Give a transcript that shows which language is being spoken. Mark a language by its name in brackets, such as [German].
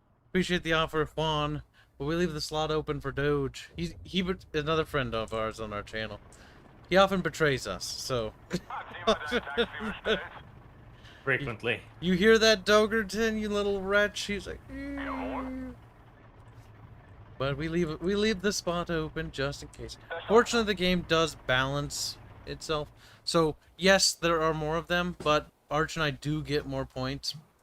[English] Appreciate the offer, Juan, but we leave the slot open for Doge. He another friend of ours on our channel. He often betrays us, so. [German] Hat jemand ein Taxi bestellt? [English] Frequently. You hear that, Dogerton, you little wretch? He's like. [German] Jawohl. [English] But we leave the spot open just in case. Fortunately, the game does balance itself. So yes, there are more of them, but Arch and I do get more points.